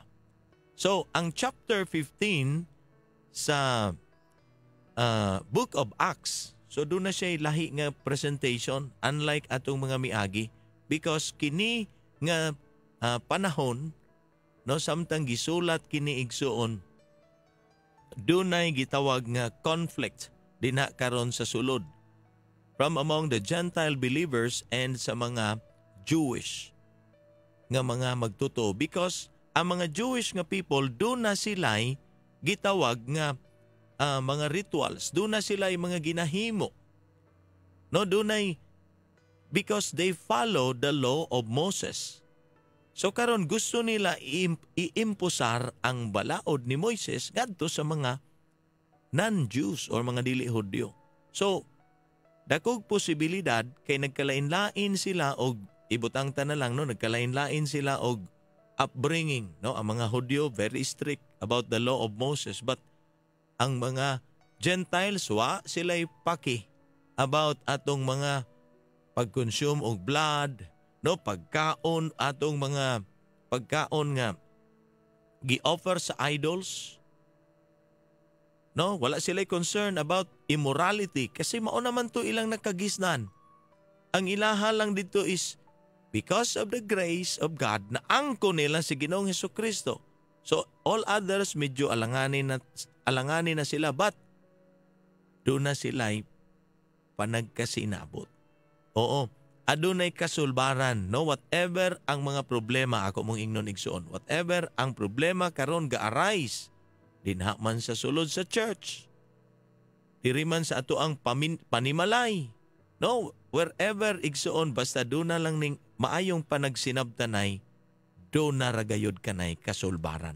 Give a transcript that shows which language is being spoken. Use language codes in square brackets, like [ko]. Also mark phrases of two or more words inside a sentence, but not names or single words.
[ceb] So, ang chapter 15 sa Book of Acts, so doon na siya lahi nga presentation, unlike atong mga miagi, because kini nga panahon, no, samtang gisulat kini igsuon, dunay gitawag nga conflict dinha karon sa sulod [en] from among the Gentile believers and [ceb] sa mga Jewish nga mga magtuto because ang mga Jewish nga people do na sila'y gitawag nga mga rituals, do na sila'y mga ginahimo. [en] No, [ceb] do na [en] because they follow the law of Moses. [ceb] So karon gusto nila iimposar ang balaod ni Moises ngadto sa mga non-Jews or mga dili Hudyo. So dakog posibilidad kay nagkalain-lain sila og ibutang ta na lang no, nagkalain-lain sila og upbringing, no? Ang mga Hudyo [en] very strict about the law of Moses, [ceb] but ang mga Gentiles wa sila'y paki about atong mga pag-consume og blood, no, pagkaon atong mga pagkaon nga gi-offer sa idols. No, wala sila [en] concern about immorality [ceb] kasi mao naman to ilang nakagisnan. Ang ilaha lang dito is [en] because of the grace of God [ceb] na angko nila si Ginoong Hesukristo. So [en] all others [ceb] medyo alanganin na sila, but doon na sila'y panagkasinabot. Oo, adunay kasulbaran, no, whatever ang mga problema ako mong ingnon igsoon, whatever ang problema karon ga-arise dinha man sa sulod sa church, diri man sa ato ang panimalay, no, wherever igsoon, basta doon na lang ning maayong panagsinabtanay, doon na ragayod kanay kasulbaran.